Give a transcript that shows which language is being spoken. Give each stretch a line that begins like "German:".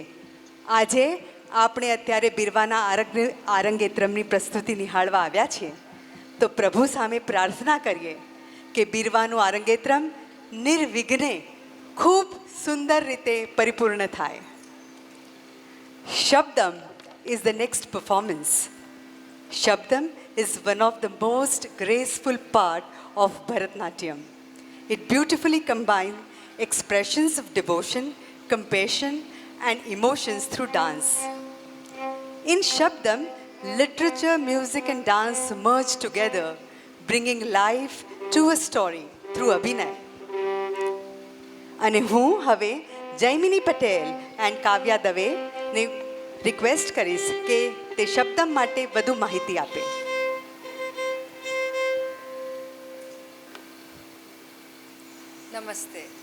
Gujarati: આજે આપણે અત્યારે બીરવાના આરંગેત્રમની પ્રસ્તુતિ નિહાળવા આવ્યા છીએ, તો પ્રભુ સામે પ્રાર્થના કરીએ કે બીરવાનું આરંગેત્રમ નિર્વિઘ્ને ખૂબ સુંદર રીતે પરિપૂર્ણ થાય.
English: Shabdam is the next performance. Shabdam is one of the most graceful part of Bharatnatyam. It beautifully combines expressions of devotion, compassion, and emotions through dance. In Shabdam, literature, music, and dance merge together, bringing life to a story through Abhinay.
Gujarati: અને હું હવે Jaymini Patel and Kavya દવેને request કરીશ કે તે શબ્દમ માટે વધુ માહિતી આપે. નમસ્તે.